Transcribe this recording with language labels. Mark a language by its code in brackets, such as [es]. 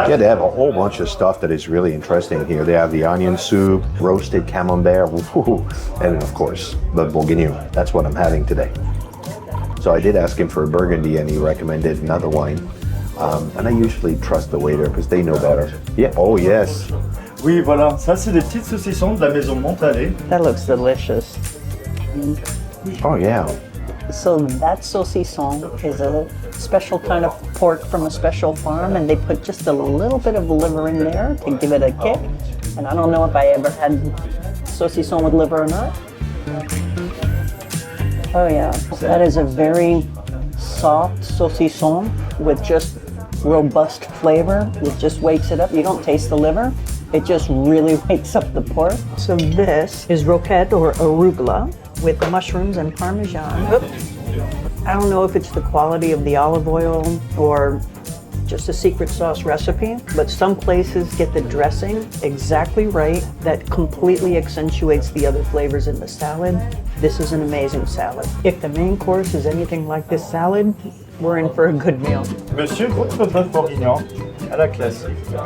[en] Yeah, they have a whole bunch of stuff that is really interesting here. They have the onion soup, roasted camembert, and of course, the bourguignon. That's what I'm having today. So I did ask him for a burgundy, and he recommended another wine. And I usually trust the waiter because they know better. Yeah. Oh yes. [fr] Oui, voilà. Ça, c'est des petites saucissons de la maison Montalais. [en] That looks delicious. Oh yeah. So that saucisson is a special kind of pork from a special farm, and they put just a little bit of liver in there to give it a kick. And I don't know if I ever had saucisson with liver or not. Oh yeah, that is a very soft saucisson with just robust flavor. It just wakes it up. You don't taste the liver. It just really wakes up the pork. So this is roquette or arugula with mushrooms and Parmesan. I don't know if it's the quality of the olive oil or just a secret sauce recipe, but some places get the dressing exactly right that completely accentuates the other flavors in the salad. This is an amazing salad. If the main course is anything like this salad, we're in for a good meal. [fr] Monsieur, votre bœuf bourguignon à la classique.